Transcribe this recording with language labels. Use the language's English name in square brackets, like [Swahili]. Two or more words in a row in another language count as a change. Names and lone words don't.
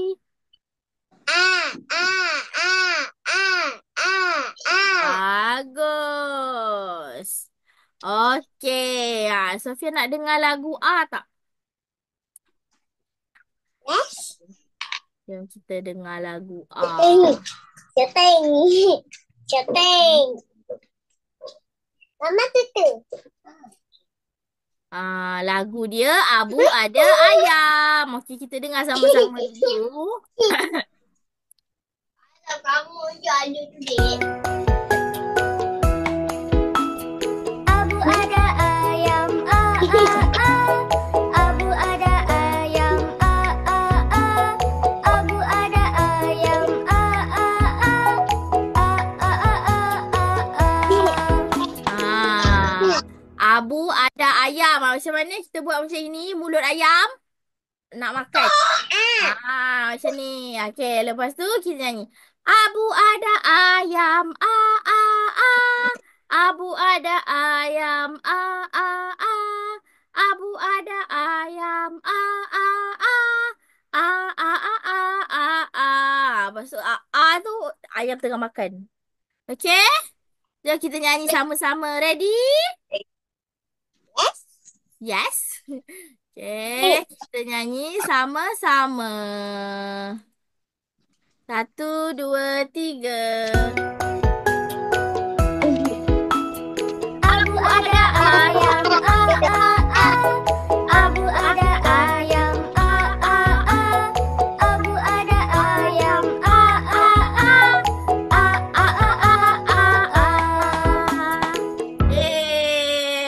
[Malay] A, A, A, A, A, A. Bagus. Okey, Sofia nak dengar lagu A tak? [English] Yes. [Malay] Jom kita dengar lagu Ceteng. A. Ceteng. Ceteng. Mama tutu. Lagu dia Abu Ada Ayam. Okey, kita dengar sama-sama dulu. Kamu je ada tu, Dek. Abu ada ayam, a a a. Abu ada ayam, a a a. Abu ada ayam, a a a. A a a a a. Abu ada ayam. Macam mana kita buat macam ini? Mulut ayam nak makan. Macam ni. Okey, lepas tu kita nyanyi. Abu ada ayam, a a a. Abu ada ayam, a a a. Abu ada ayam, a a a. A a a a a a. Lepas tu a tu ayam tengah makan. Okey? Jom kita nyanyi sama-sama. [English] Ready? Yes. Yes. [Malay] Okey, kita nyanyi sama-sama. 1, 2, 3. Abu ada ayam, a a a. Abu ada ayam, a a a. Abu ada ayam, a a a. A a a a a.